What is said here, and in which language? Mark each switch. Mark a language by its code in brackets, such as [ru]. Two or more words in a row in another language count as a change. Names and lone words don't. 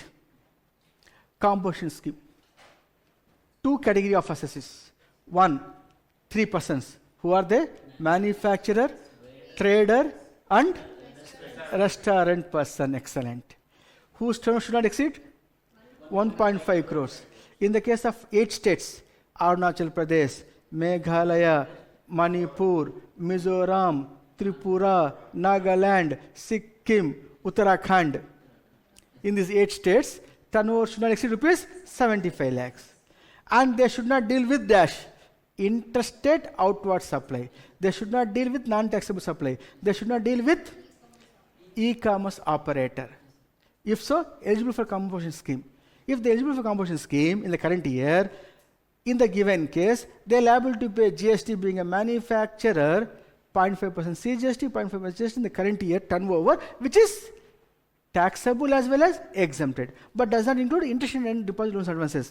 [en] Composition scheme. 2 category of assessees. 1, 3 persons. Who are they? Manufacturer, trader, and restaurant person. Excellent. Whose turnover should not exceed 1.5 crores. In the case of 8 states, Arunachal Pradesh, Meghalaya, Manipur, Mizoram, Tripura, Nagaland, Sikkim, Uttarakhand. In these 8 states, turnover should not exceed rupees 75 lakhs. And they should not deal with dash interstate outward supply. They should not deal with non-taxable supply. They should not deal with e-commerce operator. If so, eligible for composition scheme. If they are eligible for composition scheme in the current year, in the given case, they are liable to pay GST being a manufacturer, 0.5% CGST, 0.5% GST in the current year turnover, which is taxable as well as exempted, but does not include interest and deposit loans advances.